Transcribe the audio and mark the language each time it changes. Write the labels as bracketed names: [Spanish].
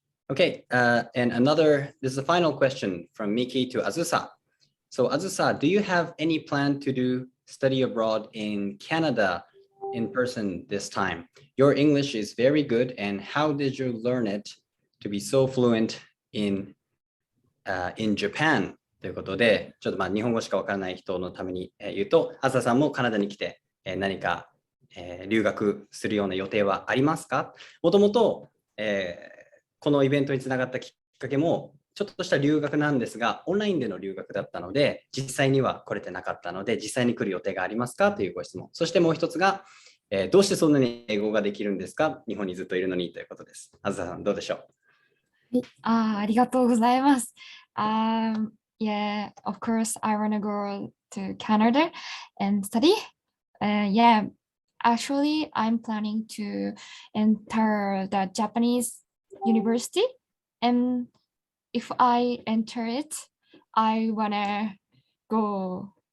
[English] Okay, and this is the final question from Miki to Azusa. So Azusa, do you have any plan to do study abroad in Canada in person this time. Your English is very good, and how did you learn it to be so fluent in Japan? [Japanese] ということで、ちょっと日本語しかわからない人のために言うと、あずささんもカナダに来て何か留学するような予定はありますか？もともとこのイベントにつながったきっかけもちょっとした留学なんですが、オンラインでの留学だったので、実際には来れてなかったので、実際に来る予定がありますかというご質問。そしてもう一つが、どうしてそんなに英語ができるんですか？日本にずっといるのにということです。あずささん、どうでしょう？ありがとうございます。 [English] Yeah, of course, I want to go to Canada and study. Yeah, actually, I'm planning to enter the Japanese university. And if I enter it, I wanna go.